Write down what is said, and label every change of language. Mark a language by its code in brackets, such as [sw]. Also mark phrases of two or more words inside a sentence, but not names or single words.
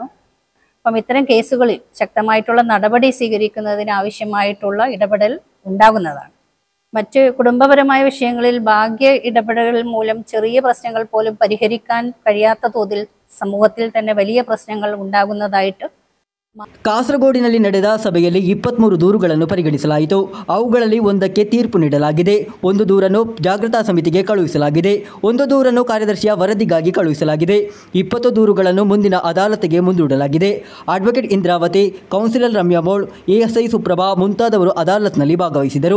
[ml] അപ്പം ഇത്തരം കേസുകളിൽ ശക്തമായിട്ടുള്ള നടപടി സ്വീകരിക്കുന്നതിന് ആവശ്യമായിട്ടുള്ള ഇടപെടൽ ഉണ്ടാകുന്നതാണ്. മറ്റ് കുടുംബപരമായ വിഷയങ്ങളിൽ ഭാഗ്യ ഇടപെടൽ മൂലം ചെറിയ പ്രശ്നങ്ങൾ പോലും പരിഹരിക്കാൻ കഴിയാത്ത തോതിൽ സമൂഹത്തിൽ തന്നെ വലിയ പ്രശ്നങ്ങൾ ഉണ്ടാകുന്നതായിട്ട് [kn] ಕಾಸರಗೋಡಿನಲ್ಲಿ ನಡೆದ ಸಭೆಯಲ್ಲಿ 23 ದೂರುಗಳನ್ನು ಪರಿಗಣಿಸಲಾಯಿತು. ಅವುಗಳಲ್ಲಿ ಒಂದಕ್ಕೆ ತೀರ್ಪು ನೀಡಲಾಗಿದೆ. 1 ದೂರನ್ನು ಜಾಗೃತಾ ಸಮಿತಿಗೆ ಕಳುಹಿಸಲಾಗಿದೆ. 1 ದೂರನ್ನು ಕಾರ್ಯದರ್ಶಿಯ ವರದಿಗಾಗಿ ಕಳುಹಿಸಲಾಗಿದೆ. 20 ದೂರುಗಳನ್ನು ಮುಂದಿನ ಅದಾಲತ್ಗೆ ಮುಂದೂಡಲಾಗಿದೆ. ಅಡ್ವೊಕೇಟ್ ಇಂದ್ರಾವತಿ, ಕೌನ್ಸಿಲರ್ ರಮ್ಯಾ ಮೋಳ್, ಎಎಸ್ಐ ಸುಪ್ರಭಾ ಮುಂತಾದವರು ಅದಾಲತ್ನಲ್ಲಿ ಭಾಗವಹಿಸಿದರು.